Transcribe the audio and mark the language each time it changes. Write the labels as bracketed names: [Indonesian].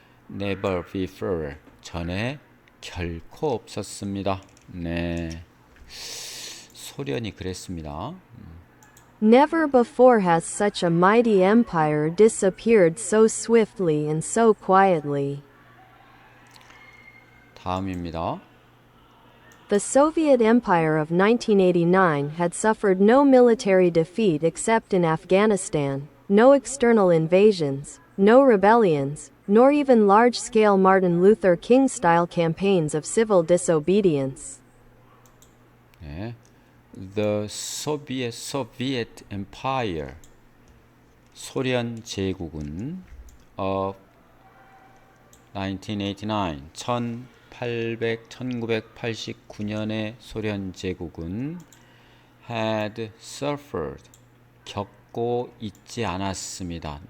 [English] Never before [Korean] 전에 결코 없었습니다. 네, 소련이 그랬습니다. [English] Never before has such a mighty empire disappeared so swiftly and so quietly. [Korean] 다음입니다. [English] The Soviet Empire of 1989 had suffered no military defeat except in Afghanistan, no external invasions, no rebellions, nor even large-scale Martin Luther King-style campaigns of civil disobedience. [Korean] 네. [English] The Soviet Empire [Korean] 소련 제국은 [English] of 1989 [Korean] 1989년의 소련 제국은 [English] had suffered [Korean] 겪고 있지 않았습니다.